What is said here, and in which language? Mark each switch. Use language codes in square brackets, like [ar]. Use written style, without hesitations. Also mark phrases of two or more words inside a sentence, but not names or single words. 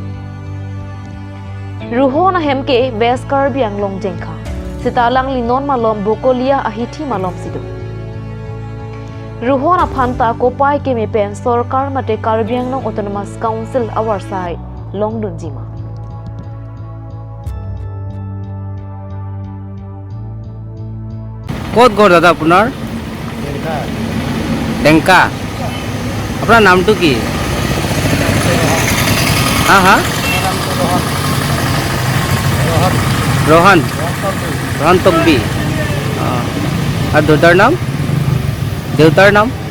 [mjw] Ruhon ahemke west karbiang long jengkha. Sitalang linon malom bokolia ahithi malom sido. Ruhon aphanta kopai ke me pen sorkar mate karbiang long autonomous council awar sai long dunjima. [as] ক'ত ঘৰ দাদা আপোনাৰ টেংকা আপোনাৰ নামটো কি হা হা ৰহান তকবি আৰু দেউতাৰ নাম